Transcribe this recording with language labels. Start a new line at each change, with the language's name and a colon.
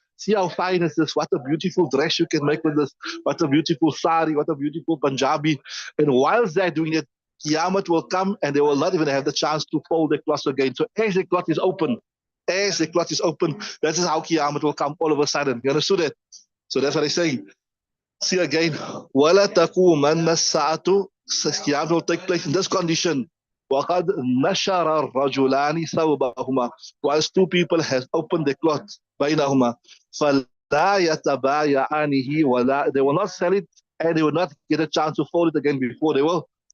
English: See how fine is this? What a beautiful dress you can make with this. What a beautiful sari, what a beautiful Punjabi. And whilst they're doing it, Qiyamah will come and they will not even have the chance to fold the cloth again. So as the cloth is open, that is how Qiyamah will come all of a sudden. You understood it? So that's what I'm saying. See again,
Arabic: وَلَا تَقُومَنَّ السَّاعَةُ.
English: Qiyamah will take place in this condition.
Arabic: وَقَدْ نَشَرَ الرَّجُلَانِ ثَوْبَهُمَا.
English: Whilst two people have opened the cloth,
Arabic: بَيْنَهُمَا فَلَا يَتَبَايَعَانِهِ وَلَا.
English: They will not sell it and they will not get a chance to fold it again before they will.